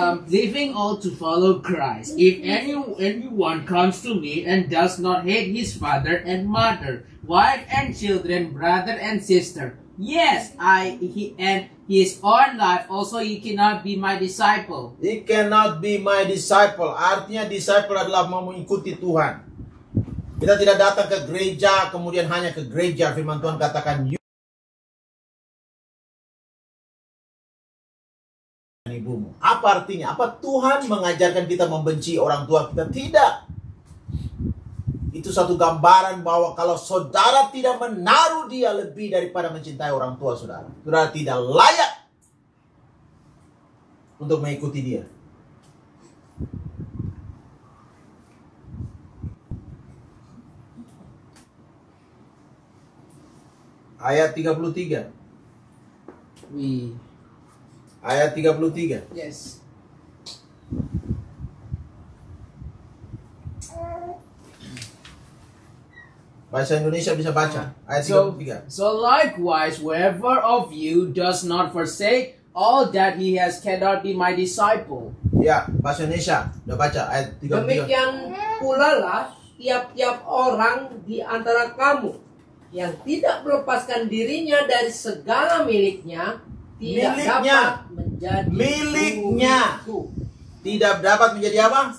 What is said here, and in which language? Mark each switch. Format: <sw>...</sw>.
<en>Leaving all to follow Christ. If anyone comes to me and does not hate his father and mother, wife and children, brother and sister, yes, and his own life, also he cannot be my disciple. He cannot be my disciple.</en> <id>Artinya disciple adalah mau mengikuti Tuhan. Kita tidak datang ke gereja kemudian hanya ke gereja. Firman Tuhan katakan ibumu. Apa artinya? Apa Tuhan mengajarkan kita membenci orang tua kita? Tidak. Itu satu gambaran bahwa kalau saudara tidak menaruh dia lebih daripada mencintai orang tua saudara, saudara tidak layak untuk mengikuti dia. Ayat 33. Ayat 33.</id> <en>Yes.</en> <id>Bahasa Indonesia bisa baca. Ayat 33.</id> <en>So likewise, whoever of you does not forsake all that he has cannot be my disciple.</en> <id>Ya, bahasa Indonesia. Udah baca ayat 33. Demikian pula lah tiap-tiap orang di antara kamu yang tidak melepaskan dirinya dari segala miliknya tidak dapat menjadi miliknya. muridku. tidak dapat menjadi apa?</id>